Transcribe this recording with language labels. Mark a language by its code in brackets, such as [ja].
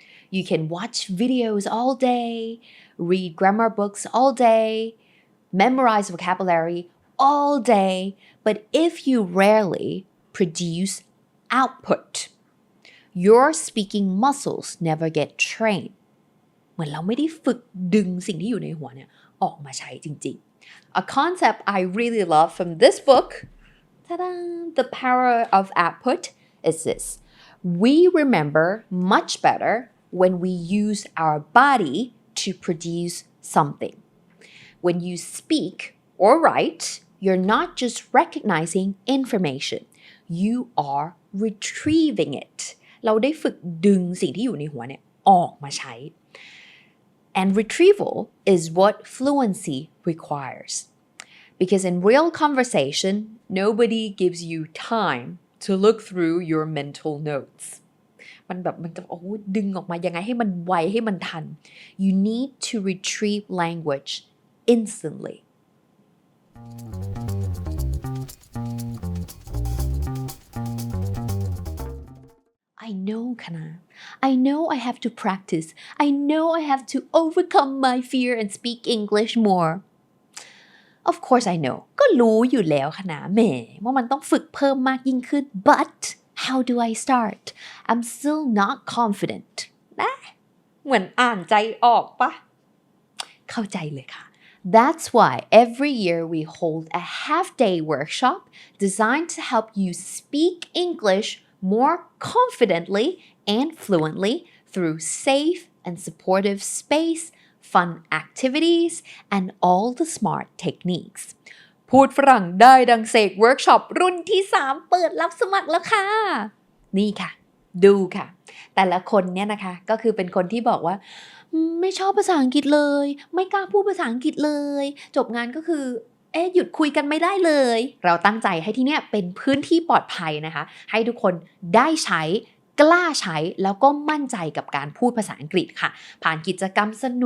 [en] You can watch videos all day, read grammar books all day,memorize vocabulary all day, but if you rarely produce output, your speaking muscles never get trained. [th] เหมือนเราไม่ได้ฝึกดึงสิ่งที่อยู่ในหัวเนี่ยออกมาใช้จริงๆ [en] A concept I really love from this book, ta-da, The Power of Output, is this. We remember much better when we use our body to produce something.When you speak or write, you're not just recognizing information, you are retrieving it. [th] เราได้ฝึกดึงสิ่งที่อยู่ในหัวเนี่ยออกมาใช้ [en] And retrieval is what fluency requires. Because in real conversation, nobody gives you time to look through your mental notes. [th] มันจะดึงออกมายังไงให้มันไวให้มันทัน [en] You need to retrieve language instantly. I know, Kana. I know I have to practice. I know I have to overcome my fear and speak English more. Of course I know. [th] ก็รู้อยู่แล้วKanaแหมว่ามันต้องฝึกเพิ่มมากยิ่งขึ้น [en] But how do I start? I'm still not confident. [th] นะเหมือนอ่านใจออกปะเข้าใจเลยค่ะ [en] That's why every year we hold a half-day workshop designed to help you speak English more confidently and fluently through safe and supportive space, fun activities, and all the smart techniques. [th] พูดฝรั่งได้ดังเสกเวิร์กช็อปรุ่นที่3เปิดรับสมัครแล้วค่ะนี่ค่ะดูค่ะแต่ละคนเนี่ยนะคะก็คือเป็นคนที่บอกว่าไม่ชอบภาษาอังกฤษเลยไม่กล้าพูดภาษาอังกฤษเลยจบงานก็คือ หยุดคุยกันไม่ได้เลยเราตั้งใจให้ที่เนี่ยเป็นพื้นที่ปลอดภัยนะคะให้ทุกคนได้ใช้กล้าใช้แล้วก็มั่นใจกับการพูดภาษาอังกฤษค่ะผ่านกิจกรรมส